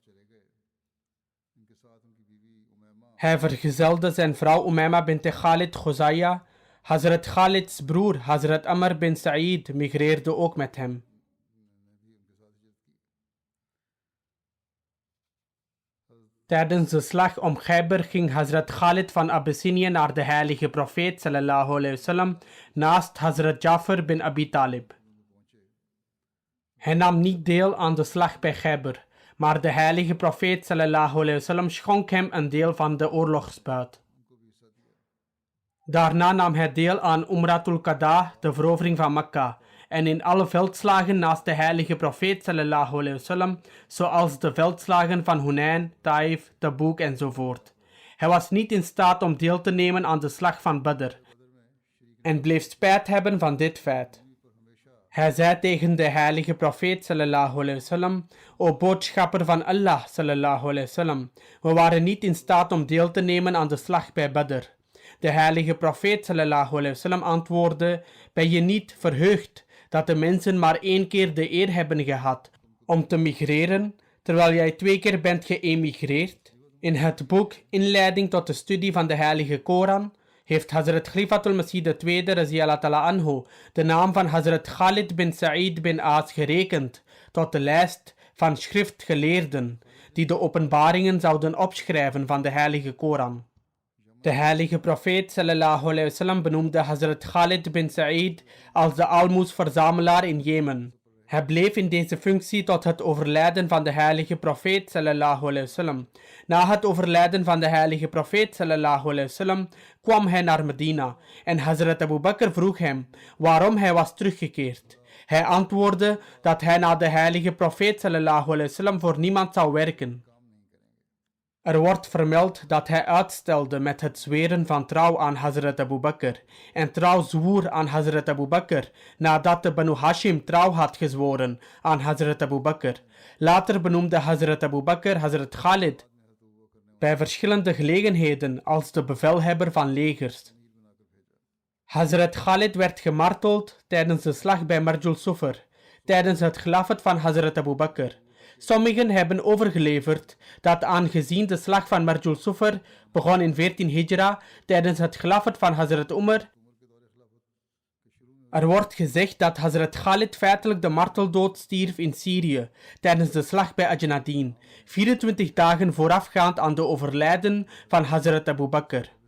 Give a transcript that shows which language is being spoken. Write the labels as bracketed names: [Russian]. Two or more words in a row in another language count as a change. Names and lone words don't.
[Dutch] Hij vergezelde zijn vrouw Umayma bint Khalid Khuzaya. Hazrat Khalids broer Hazrat Amr bin Sa'id migreerde ook met hem. Tijdens de slag om Khaybar ging Hazrat Khalid van Abyssinië naar de heilige profeet [Arabic] صلى الله عليه وسلم [Dutch] naast Hazrat Jafar bin Abi Talib. Hij nam niet deel aan de slag bij Khaybar, maar de heilige profeet [Arabic] صلى الله عليه وسلم [Dutch] schonk hem een deel van de oorlogsbuit. Daarna nam hij deel aan Umratul Qada, de verovering van Mekka, en in alle veldslagen naast de heilige profeet [Arabic] صلى الله عليه وسلم, [Dutch] zoals de veldslagen van Hunain, Taif, Tabuk enzovoort. Hij was niet in staat om deel te nemen aan de slag van Badr en bleef spijt hebben van dit feit. Hij zei tegen de heilige profeet [Arabic] صلى الله عليه وسلم: [Dutch] o boodschapper van Allah [Arabic] صلى الله عليه وسلم, [Dutch] we waren niet in staat om deel te nemen aan de slag bij Badr. De heilige profeet [Arabic] صلى الله عليه وسلم [Dutch] antwoordde: ben je niet verheugd dat de mensen maar 1 keer de eer hebben gehad om te migreren, terwijl jij 2 keer bent geëmigreerd? In het boek Inleiding tot de studie van de heilige Koran heeft Hazrat Khalifatul Masih II [Arabic] رضي الله تعالى عنه [Dutch] de naam van Hazrat Khalid bin Sa'id bin Aas gerekend tot de lijst van schriftgeleerden die de openbaringen zouden opschrijven van de heilige Koran. De heilige profeet [Arabic] صلى الله عليه وسلم [Dutch] benoemde Hazrat Khalid bin Sa'id als de aalmoesverzamelaar in Jemen. Hij bleef in deze functie tot het overlijden van de heilige profeet [Arabic] صلى الله عليه وسلم. [Dutch] Na het overlijden van de heilige profeet [Arabic] صلى الله عليه وسلم [Dutch] kwam hij naar Medina en Hazrat Abu Bakr vroeg hem waarom hij was teruggekeerd. Hij antwoordde dat hij na de heilige profeet [Arabic] صلى الله عليه وسلم [Dutch] voor niemand zou werken. Er wordt vermeld dat hij uitstelde met het zweren van trouw aan Hazrat Abu Bakr en trouw zwoer aan Hazrat Abu Bakr nadat de Banu Hashim trouw had gezworen aan Hazrat Abu Bakr. Later benoemde Hazrat Abu Bakr Hazrat Khalid bij verschillende gelegenheden als de bevelhebber van legers. Hazrat Khalid werd gemarteld tijdens de slag bij Marjul Sufr, tijdens het gelafet van Hazrat Abu Bakr. Sommigen hebben overgeleverd dat aangezien de slag van Marjul Sufr begon in 14 Hijra tijdens het gelafet van Hazrat Umar, er wordt gezegd dat Hazrat Khalid feitelijk de marteldood stierf in Syrië tijdens de slag bij Ajnadin, 24 dagen voorafgaand aan de overlijden van Hazrat Abu Bakr.